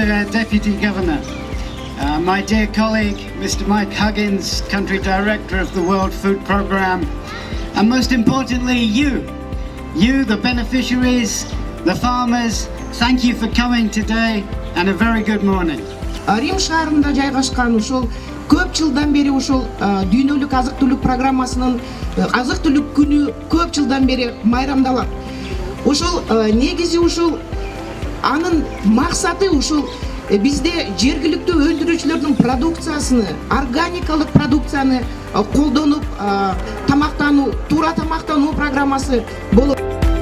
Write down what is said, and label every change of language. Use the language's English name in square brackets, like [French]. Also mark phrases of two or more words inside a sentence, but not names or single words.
[English] Deputy Governor, my dear colleague, Mr. Mike Huggins, Country Director of the World Food Programme, and most importantly, you, the beneficiaries, the farmers, thank you for coming today, and a very good morning. [Kyrgyz] Рим шаарында жайгашкан ушул көп жылдан бери ушул дүйнөлүк азык-түлүк программасынын азык-түлүк күнү көп жылдан бери майрамдалат. Ушул негизи ушул анын максаты ушул бизде жергиликтүү өндүрүүчүлөрдүн продукциясын, органикалык продукцияны колдонуп тамактануу, туура тамактануу программасы болот.